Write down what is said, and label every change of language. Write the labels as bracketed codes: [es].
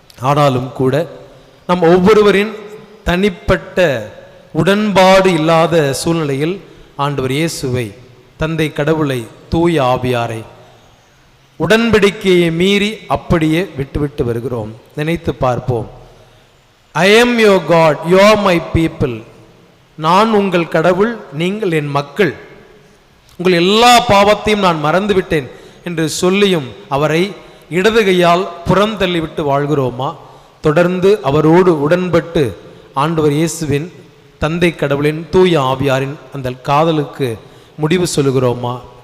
[ta] ஆனாலும் கூட நம் ஒவ்வொருவரின் தனிப்பட்ட உடன்பாடு இல்லாத சூழ்நிலையில் ஆண்டவர் இயேசுவை, தந்தை கடவுளை, தூய ஆவியாரை உடன்படிக்கையை மீறி அப்படியே விட்டுவிட்டு வருகிறோம். நினைத்து பார்ப்போம். [en] I am your God, you are my people. [ta] நான் உங்கள் கடவுள், நீங்கள் என் மக்கள், உங்கள் எல்லா பாவத்தையும் நான் மறந்துவிட்டேன் என்று சொல்லியும் அவரை இடது கையால் புறம் தள்ளிவிட்டு வாழ்கிறோமா? தொடர்ந்து அவரோடு உடன்பட்டு ஆண்டவர் இயேசுவின், தந்தை கடவுளின், தூய ஆவியாரின் அந்த காதலுக்கு முடிவு சொல்லுகிறோமா?